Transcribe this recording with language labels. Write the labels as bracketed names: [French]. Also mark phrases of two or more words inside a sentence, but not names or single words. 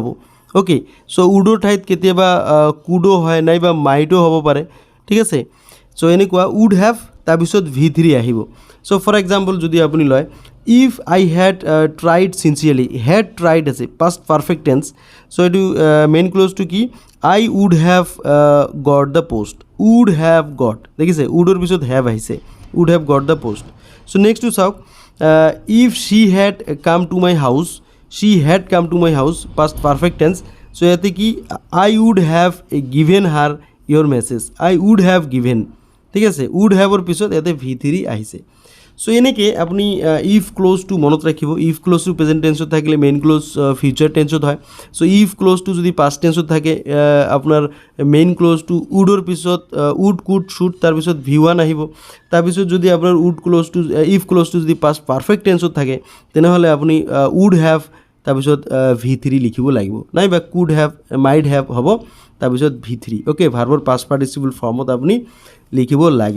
[Assamese] অ'কে, চ' উডৰ ঠাইত কেতিয়াবা কুডো হয় নাইবা মাইটো হ'ব পাৰে। ঠিক আছে, চ' এনেকুৱা [English] would have [Assamese] তাৰপিছত V3 আহিব। [English] so for example [Assamese] যদি আপুনি লয়, [English] if I had tried sincerely, had tried [Assamese] আছে [English] past perfect tense. [Assamese] চ' এইটো [English] main clause [Assamese] কি, [English] I would have got the post, would have got, [Assamese] দেখিছে উডৰ পিছত হেভ আহিছে, [English] would have got the post. so next চাওক, if she had come to my house, she had come to my house past perfect tense. চ' [Assamese] ইয়াতে কি, [English] I would have given her your message, I would have given. [Assamese] ঠিক আছে, [English] would have [Assamese] পিছত ইয়াতে V3 আহিছে। চ' এনেকৈ আপুনি [English] if clause [Assamese] মনত ৰাখিব। [English] if clause present tense [Assamese] থাকিলে [English] main clause future tense [Assamese] হয়। চ' [English] if clause [Assamese] যদি [English] past tense [Assamese] থাকে আপোনাৰ [English] main clause [Assamese] উডৰ পিছত [English] would could should [Assamese] তাৰপিছত V1 আহিব। তাৰপিছত যদি আপোনাৰ [English] if clause [Assamese] যদি [English] past perfect tense [Assamese] থাকে তেনেহ'লে আপুনি [English] would have [Assamese] তাৰপিছত V3 লিখিব লাগিব, নাইবা [English] could have might have [Assamese] হ'ব তাৰপিছত V3। অ'কে, [English] verb past participle form [Assamese] আপুনি লিখিব লাগিব।